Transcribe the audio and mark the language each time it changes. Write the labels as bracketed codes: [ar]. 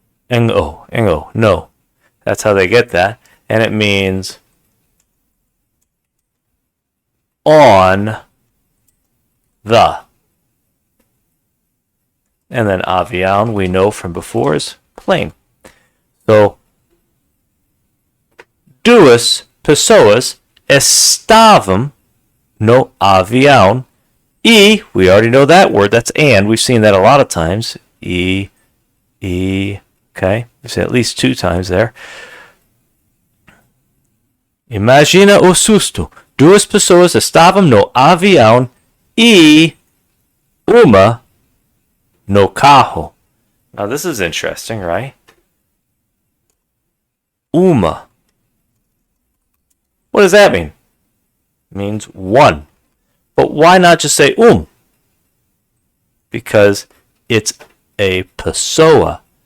[en] Ng-o, no. That's how they get that. And it means on the. And then avião, we know from before, is plane. [pt] So, duas pessoas estavam no avião. [en] E, we already know that word, that's and. We've seen that a lot of times. E, okay, we say at least two times there. [pt] Imagina o susto. Duas pessoas estavam no avião e uma no carro. [en] Now this is interesting, right? [pt] Uma. [en] What does that mean? It means one. But why not just say Because it's a pessoa,